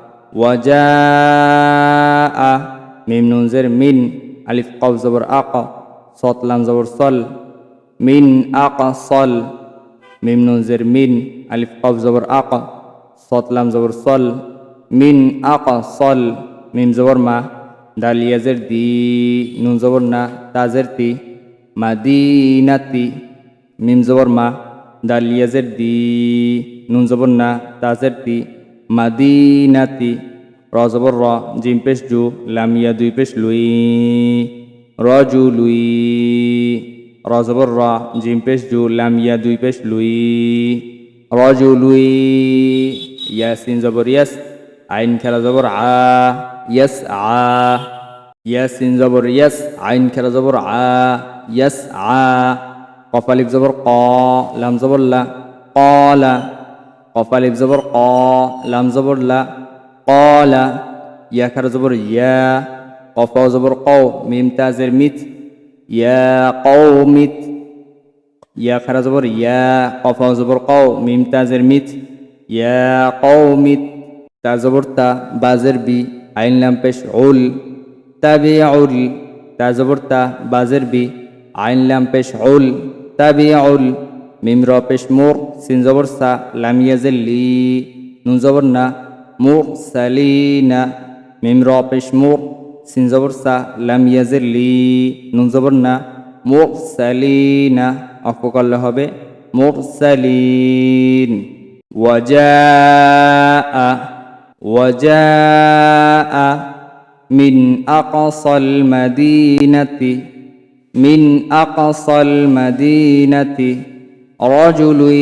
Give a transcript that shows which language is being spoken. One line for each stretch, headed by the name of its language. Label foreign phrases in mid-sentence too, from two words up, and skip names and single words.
Urdu: وجاء ميم نون زر من ألف قاف زبر أق صاد لام زبر صل من أقصل ميم نون زر من ألف قاف زبر أق صاد لام زبر صل من أقصل ميم زبر ما دال يزر دي نون زبر نا تا زر تي مدينتي ميم زبر ما دال يزر دي نون زبر نا تا زر تي مدينتي را زبر را جيم پیش جو لام يا دوي پیش لوي رجلوي را زبر را جيم پیش جو لام يا دوي پیش لوي رجلوي ياسين زبر يس عين كلا زبر ع يسعى ياسين زبر يس عين كلا زبر ع يسعى قاف الف زبر قا لام زبر لا قال قاف الف زبر قا لام زبر لا قال يا كلا زبر يا قاف زبر قو ميم تا زر ميت يا قومت يا كلا زبر يا قاف زبر قو ميم تا زر ميت يا قومت تا زبر تا بازر بي عين لام پیش عل تبعل تا زبر تا بازر بي عين لام پیش عل تبعل ميم را پیش مور سين زبر سا لام يزل لي نون زبر نا مرسلين ميم را پیش مور سين زبر سا لام يزل لي نون زبر نا مرسلين
Bangla: অক্ষ করলে হবে মুরসালিন
Arabic: وجاء من أقصى المدينة رجل